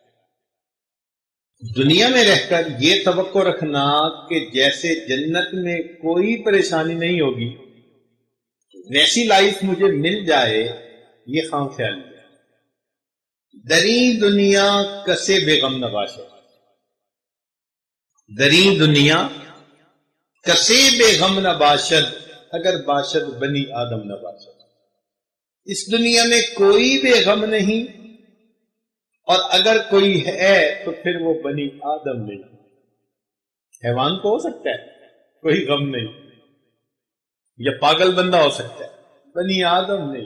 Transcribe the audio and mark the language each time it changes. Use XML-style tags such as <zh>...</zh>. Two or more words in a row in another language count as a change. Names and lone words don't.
<ur>دنیا میں رہ کر یہ توقع رکھنا کہ جیسے جنت میں کوئی پریشانی نہیں ہوگی ویسی لائف مجھے مل جائے، یہ خام خیال ہے۔</ur> <fa>دری دنیا کسے بیغم نباشد، دری دنیا کسے بیغم نباشد، اگر باشد بنی آدم نباشد۔</fa> <ur>اس دنیا میں کوئی بے غم نہیں، اور اگر کوئی ہے تو پھر وہ بنی آدم نہیں۔ حیوان تو ہو سکتا ہے کوئی غم نہیں، یا پاگل بندہ ہو سکتا ہے، بنی آدم نہیں۔</ur>